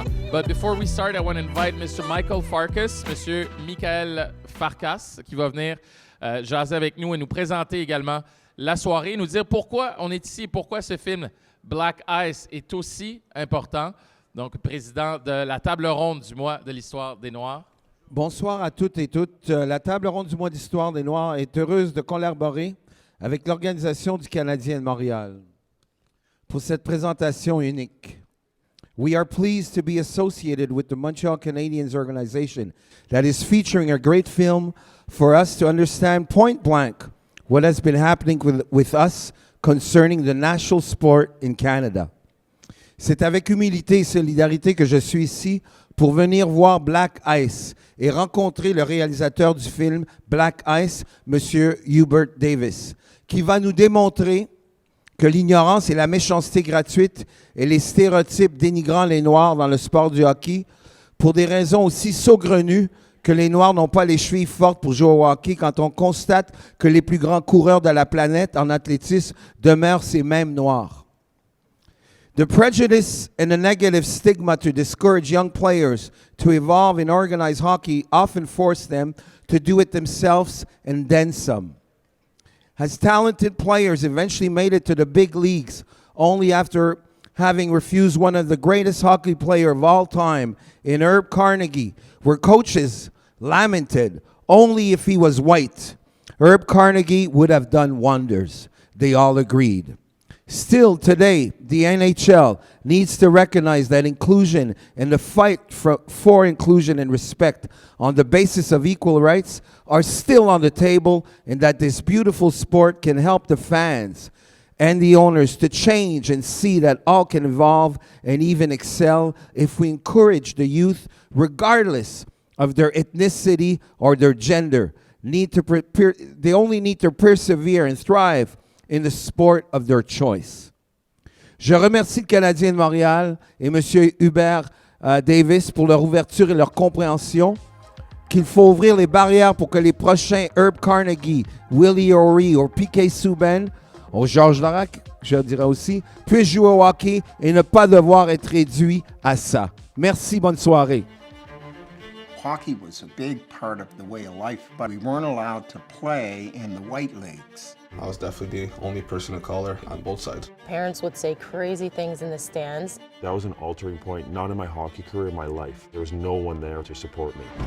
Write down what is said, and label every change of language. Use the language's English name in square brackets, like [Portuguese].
[English] But before we start, I want to invite Mr. [French] Michael Farkas, Monsieur Michael Farkas, qui va venir jaser avec nous et nous présenter également la soirée, nous dire pourquoi on est ici, pourquoi ce film Black Ice est aussi important. Donc, président de la table ronde du mois de l'histoire des Noirs. Bonsoir à toutes et toutes. La table ronde du mois d'histoire des Noirs est heureuse de collaborer avec l'Organisation du Canadien de Montréal pour cette présentation unique. [English] We are pleased to be associated with the Montreal Canadiens organization that is featuring a great film for us to understand point blank what has been happening with us concerning the national sport in Canada. [French] C'est avec humilité et solidarité que je suis ici pour venir voir Black Ice et rencontrer le réalisateur du film Black Ice, M. Hubert Davis, qui va nous démontrer que l'ignorance et la méchanceté gratuite et les stéréotypes dénigrant les Noirs dans le sport du hockey, pour des raisons aussi saugrenues que les Noirs n'ont pas les chevilles fortes pour jouer au hockey quand on constate que les plus grands coureurs de la planète en athlétisme demeurent ces mêmes Noirs. [English] The prejudice and the negative stigma to discourage young players to evolve in organized hockey often force them to do it themselves and then some. As talented players eventually made it to the big leagues only after having refused one of the greatest hockey players of all time in Herb Carnegie, where coaches lamented only if he was white, Herb Carnegie would have done wonders. They all agreed. Still today, the NHL needs to recognize that inclusion and the fight for inclusion and respect on the basis of equal rights are still on the table, and that this beautiful sport can help the fans and the owners to change and see that all can evolve and even excel if we encourage the youth, regardless of their ethnicity or their gender. They only need to persevere and thrive in the sport of their choice. [French] Je remercie le Canadien de Montréal et M. Hubert Davis pour leur ouverture et leur compréhension qu'il faut ouvrir les barrières pour que les prochains Herb Carnegie, Willie O'Ree ou P.K. Subban, ou Georges Larac, je dirais aussi, puissent jouer au hockey et ne pas devoir être réduits à ça. Merci, bonne soirée. [English] Hockey was a big part of the way of life, but we weren't allowed to play in the white leagues. I was definitely the only person of color on both sides. Parents would say crazy things in the stands. That was an altering point, not in my hockey career, in my life. There was no one there to support me.